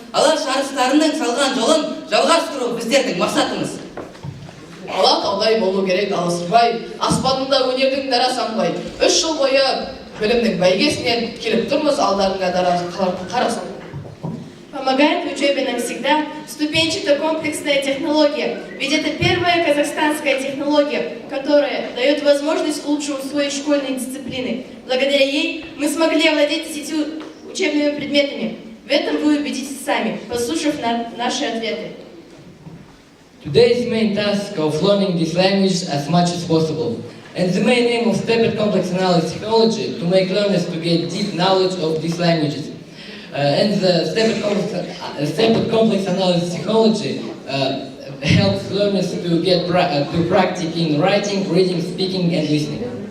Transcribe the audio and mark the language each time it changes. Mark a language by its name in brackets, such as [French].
[Kazakh] Алаш арыстарының салған жолын жалғастыру біздердің мақсатымыз. Ала таудай болу керек алысырбай, аспанында өнердің дара самғай. 3 жыл бойы білімнің бәйгесінен келіп тұрмыз алдарыңа қарасам. [Russian] Помогает в учебе нам всегда ступенчато-комплексная технология, ведь это первая казахстанская технология, которая дает возможность лучше усвоить школьные дисциплины. Благодаря ей мы смогли овладеть 10 учебными предметами. В этом вы убедитесь сами, послушав наши ответы. [English] Today's main task of learning this language as much as possible. And the main aim of Stepped Complex Analysis Technology to make learners to get deep knowledge of these languages. And the Stepped Complex Analysis Technology helps learners to get to practice in writing, reading, speaking, and listening.